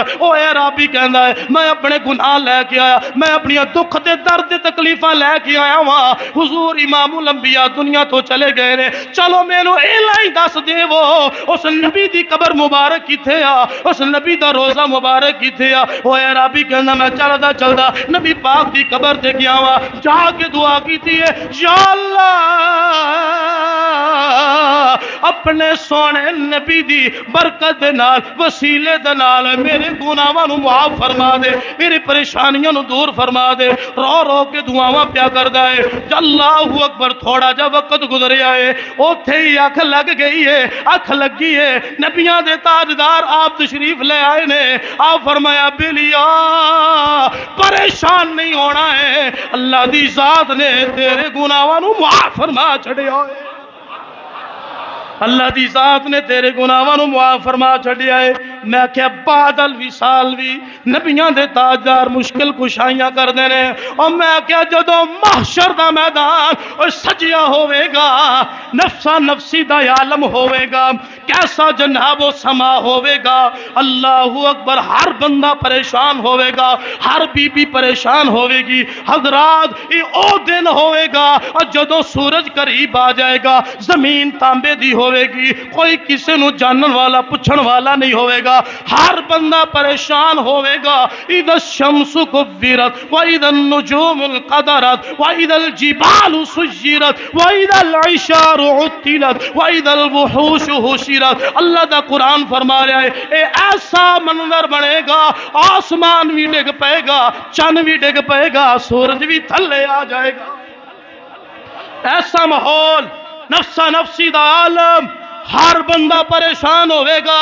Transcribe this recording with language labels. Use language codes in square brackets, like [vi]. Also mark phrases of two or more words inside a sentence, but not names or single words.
[pa] او اے رابی کہندا ہے میں اپنے گناہ لے کے آیا, میں اپنی دکھ دے درد تکلیفاں لے کے آیا ہاں. حضور امام الانبیاء دنیا تو چلے گئے نے, چلو مینوں اے دس دے وہ اس نبی دی قبر مبارک کتھے آ, اس نبی دا روزہ مبارک کتھے آ؟ او اے رابی کہندا میں چلدا چلدا نبی پاک دی قبر تے گیا وا, جا کے دعا کیتی ہے یا اللہ اپنے سونے نبی دی برکت دے نال وسیلے دے نال میرے گناہاں نو معاف فرما دے, میری پریشانیاں نو دور فرما دے. رو رو کے دعاواں پیا کردا ہے. [ar] اللہ اکبر. [pa] تھوڑا جا وقت گزریا ہے, اوتھے ہی اکھ لگ گئی ہے, اکھ لگی ہے. نبیاں دے تاجدار آپ تشریف لے آئے نے. آپ فرمایا بلیا پریشان نہیں ہونا ہے, اللہ دی ذات نے تیرے گناہاں نو معاف فرما چھڑیا ہے. اللہ دی ذات نے تیرے گناہاں نو معاف فرما چھڑیا ہے. میں کہ بعد الوصال بھی نبیاں دے تاجدار مشکل کشائیاں کر دینے. اور میں کہ جدو محشر دا میدان اور سجیا ہوئے گا, نفسا نفسی دا عالم ہوئے گا, کیسا جناب و سما ہوئے گا. [ar] اللہ اکبر. [pa] ہر بندہ پریشان ہوئے گا, ہر بی بی پریشان ہوئے گی. حضرات یہ او دن ہوئے گا اور جدو سورج قریب آ جائے گا, زمین تانبے دی ہوئے گی, کوئی کسی نو جانن والا پوچھن والا نہیں ہوئے گا. ہر بندہ پریشان ہوئے گا. [ar] اذا الشمس كورت واذا النجوم انقدرت واذا الجبال سجرت واذا العشار عطلت واذا الوحوش حشرت. [pa] اللہ دا قرآن فرما رہا ہے اے ایسا منظر بنے گا, آسمان بھی ڈگ پائے گا, چند بھی ڈگ پائے گا, سورج بھی تھلے آ جائے گا. ایسا ماحول, نفسا نفسی دا عالم, ہر بندہ پریشان ہوئے گا.